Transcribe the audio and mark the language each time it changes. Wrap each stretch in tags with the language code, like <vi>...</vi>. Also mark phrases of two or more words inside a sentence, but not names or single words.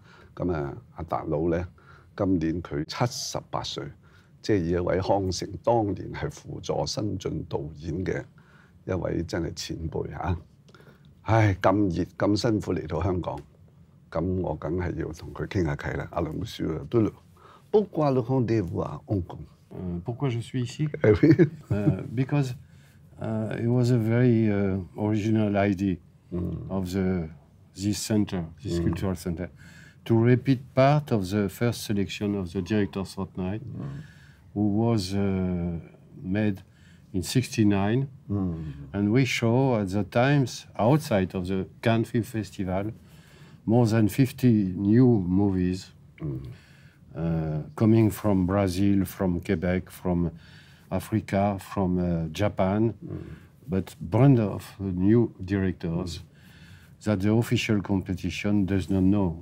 <yue>咁阿達魯咧今年佢78歲，即係以一位康城當年係輔助新進導演嘅一位真係前輩嚇。唉，咁熱咁辛苦嚟到香港。咁我梗係要同佢傾下偈啦。</yue> <fr>阿梁 monsieur Deleau, pourquoi le rendez-vous à Hong Kong? Pourquoi je suis ici?</fr> <en>Because it was a very original idea of this center, this cultural center, to repeat part of the first selection of the Director's Fortnight, who was made in '69, and we show at the times outside of the Cannes Film Festival more than 50 new movies coming from Brazil, from Quebec, from Africa, from Japan, but brand of new directors that the official competition does not know.</en>